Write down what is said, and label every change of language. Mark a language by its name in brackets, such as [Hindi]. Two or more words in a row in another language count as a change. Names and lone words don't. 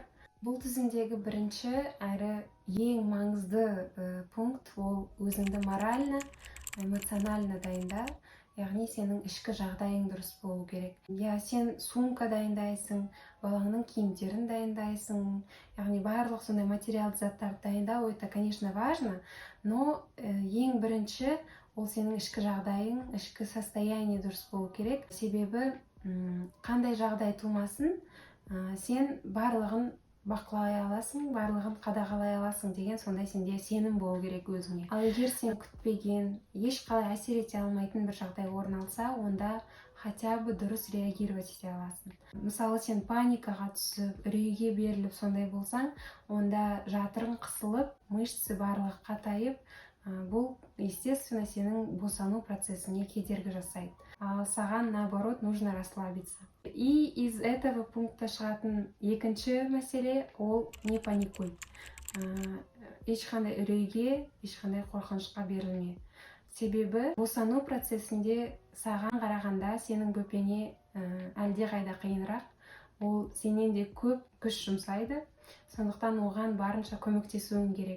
[Kazakh] Бұл тізімдегі бірінші әрі ең маңызды пункт ол өзіңді [Russian] морально, эмоционально [Kazakh] дайында. Яғни сенің ішкі жағдайың дұрыс болу керек. Сен сумка дайындайсың, балаңның киімдерін дайындайсың, яғни барлық сондай материалды заттарды дайындау, [Russian] это, конечно, важно, но [Kazakh] ең бірінші ол сенің ішкі жағдайың, ішкі состояние дұрыс болу керек. Себебі қандай жағдай тумасын, сен барлығын бақылай аласың, барлығын қадағалай аласың деген сондай сенде сенім болу керек өзіңе. Ал егер сен күтпеген, ешқалай әсер ете алмайтын бір жағдай орын алса, онда [Russian] хотя бы [Kazakh] дұрыс реагировать ете аласың. Мысалы, сен паникаға түсіп, үрейге беріліп сондай болсаң, онда жатырың қысылып, мышцы барлығы қатайып, бұл, естественно, сенің босану процесіңе кедергі жасайды. А саған, [Russian] наоборот, нужно расслабиться. И из этого пункта [Kazakh] шығатын екінші мәселе ол не [Russian] паникуй. [Kazakh] Ешқандай үрейге, ешқандай қорқынышқа берілме. Себебі босану процесінде саған қарағанда сенің бөпеңе әлде қайда қиынырақ. Ол сенен де көп күш жұмсайды. Сондықтан оған барынша көмектесуің керек.